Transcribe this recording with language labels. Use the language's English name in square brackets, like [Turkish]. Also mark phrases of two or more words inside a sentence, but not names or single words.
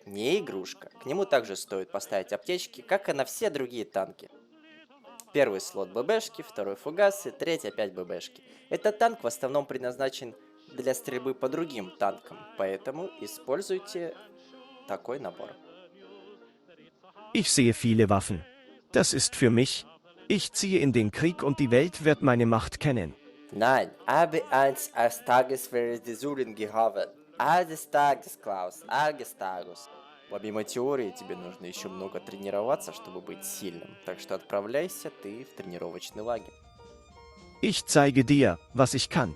[Russian] Не игрушка. К нему также стоит поставить аптечки, как и на все другие танки. Первый слот ББшки, второй фугасы, третий опять ББшки. Этот танк в основном предназначен для стрельбы по другим танкам, поэтому используйте такой набор. [German] Ich sehe viele Waffen. Das ist für mich. Ich ziehe in den Krieg und die Welt wird meine Macht kennen. Nein, habe eins als Tagesversuchen gehabt. Eines Tages, Klaus, eines Tages. [Russian] Помимо теории, тебе нужно еще много тренироваться, чтобы быть сильным. Так что отправляйся ты в тренировочный лагерь. [German] Ich zeige dir, was ich kann.